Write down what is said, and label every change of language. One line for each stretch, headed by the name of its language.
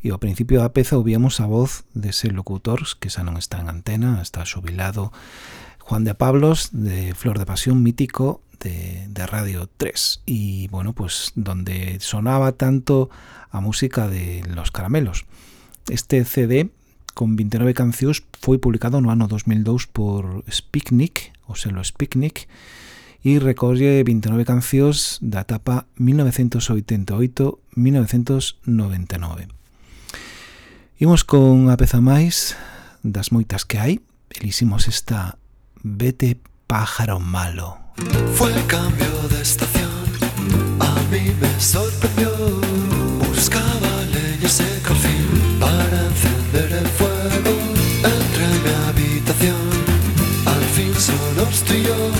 Galician: E ao principio da peza ouvíamos a voz de ese locutor que xa non está en antena, está xubilado, Juan de Pablos, de Flor de Pasión, mítico de Radio 3.
Spanish: E, bueno, pues donde sonaba tanto a música de los caramelos.
Galician: Este CD con 29 cancións foi publicado no ano 2002 por Spiknik, o selo Spiknik, e recolle 29 cancións da etapa 1988-1999. Imos con a peza máis das moitas que hai. Eliximos esta Vete pájaro malo.
Spanish: Fue el cambio de estación, a mí me sorprendió. Buscaba leña seca al fin para encender el fuego. Entré en mi habitación, al fin solo estoy yo.